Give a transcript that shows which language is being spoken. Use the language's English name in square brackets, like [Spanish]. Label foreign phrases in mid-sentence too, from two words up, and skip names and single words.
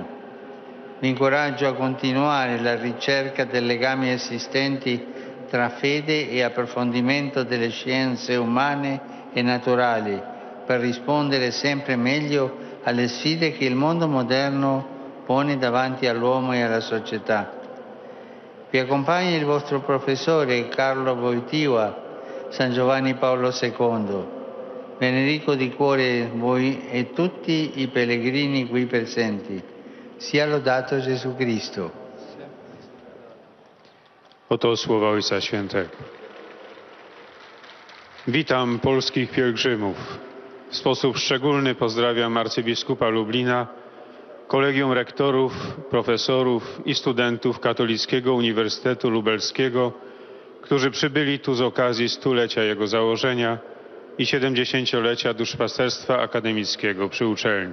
[Italian] Vi incoraggio a continuare la ricerca dei legami esistenti tra fede e approfondimento delle scienze umane e naturali per rispondere sempre meglio alle sfide che il mondo moderno pone davanti all'uomo e alla società. Vi accompagna il vostro professore Carlo Wojtyła, San Giovanni Paolo II. Benedico di cuore voi e tutti i pellegrini qui presenti. Sia lodato Gesù Cristo. [Polish] Oto słowa Ojca Świętego. Witam polskich pielgrzymów. W sposób szczególny pozdrawiam arcybiskupa Lublina, kolegium rektorów, profesorów i studentów Katolickiego Uniwersytetu Lubelskiego, którzy przybyli tu z okazji 100-lecia jego założenia i 70-lecia duszpasterstwa akademickiego przy uczelni.